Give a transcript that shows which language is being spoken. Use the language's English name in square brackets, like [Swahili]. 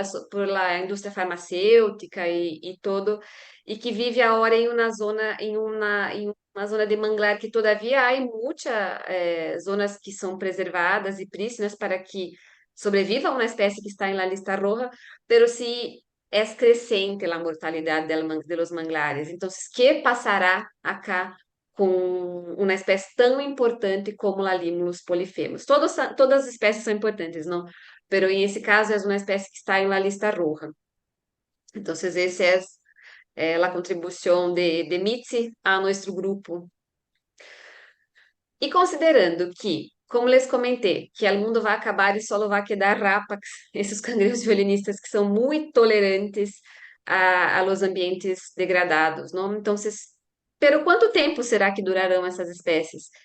[Spanish] por la [Portuguese] indústria farmacêutica e todo, e que vive agora em uma zona, em uma zona de manglar que [Spanish] todavia há [Portuguese] muitas zonas que são preservadas e prístinas para que sobreviva uma espécie que está [Spanish] em la lista roja, pero [Portuguese] se é crescente a mortalidade [Spanish] de los manglares. [Portuguese] Então, que passará acá com uma espécie tão importante como a Limulus polifemus? Todas as espécies são importantes, não? [Spanish] Pero en ese caso es una especie que está en la lista roja. Entonces, esa es la contribución de Mitzi a nuestro grupo. [Portuguese] E considerando que, como les comentei, que o mundo vai acabar e só vai [Spanish] quedar [Portuguese] rápax, esses [Spanish] cangrejos [Portuguese] violinistas que são muito tolerantes [Spanish] a los ambientes [Portuguese] degradados, não? Então, [Spanish] pero [Portuguese] quanto tempo será que durarão essas espécies?